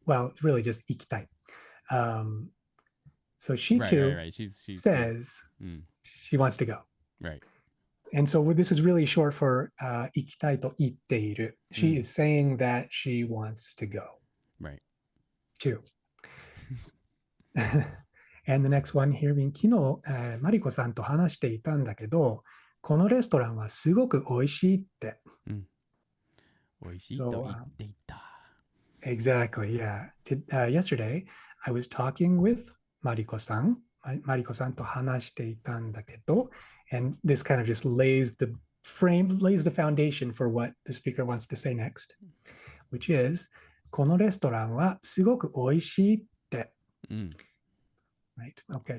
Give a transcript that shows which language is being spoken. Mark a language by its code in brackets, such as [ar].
[en] Well, really just 行きたい. So she too Right. She's says she wants to go. Right. And so this is really short for [ja] 行きたいと言っている. [en] She is saying that she wants to go. Right. Too. And the next one here, [ja] 昨日、マリコさんと話していたんだけど、このレストランはすごく美味しいって。美味しいと言っていた。 [en] Exactly, yeah. Yesterday, I was talking with [ja] マリコさんと話していたんだけど、 [en] and this kind of just lays the foundation for what the speaker wants to say next, which is, [ja] このレストランはすごく美味しいって。 [en] Right. Okay.